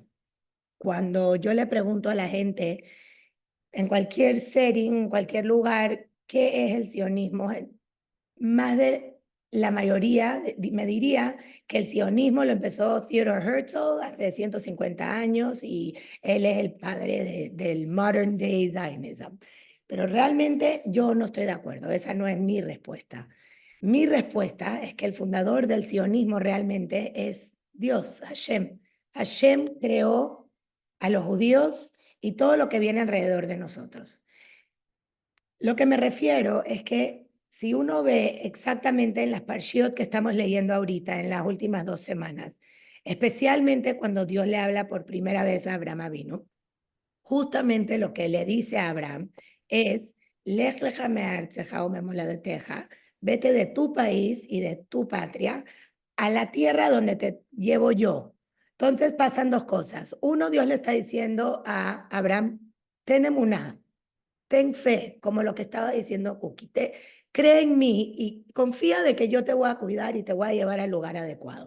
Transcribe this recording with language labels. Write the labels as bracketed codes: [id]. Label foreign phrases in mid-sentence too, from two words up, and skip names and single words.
[es] Cuando yo le pregunto a la gente en cualquier setting, en cualquier lugar, ¿qué es el sionismo? Más de la mayoría me diría que el sionismo lo empezó Theodor Herzl hace 150 años y él es el padre del [en] modern day Zionism. [es] Pero realmente yo no estoy de acuerdo, esa no es mi respuesta. Mi respuesta es que el fundador del sionismo realmente es Dios, Hashem. Hashem creó a los judíos y todo lo que viene alrededor de nosotros. Lo que me refiero es que si uno ve exactamente en las parshiot que estamos leyendo ahorita, en las últimas 2 semanas, especialmente cuando Dios le habla por primera vez a Abraham Avinu, justamente lo que le dice a Abraham es, [he] לך לך מארצך וממולדתך, [es] vete de tu país y de tu patria a la tierra donde te llevo yo. Entonces pasan dos cosas. Uno, Dios le está diciendo a Abraham, ten emuná, ten fe, como lo que estaba diciendo Cookie, cree en mí y confía de que yo te voy a cuidar y te voy a llevar al lugar adecuado.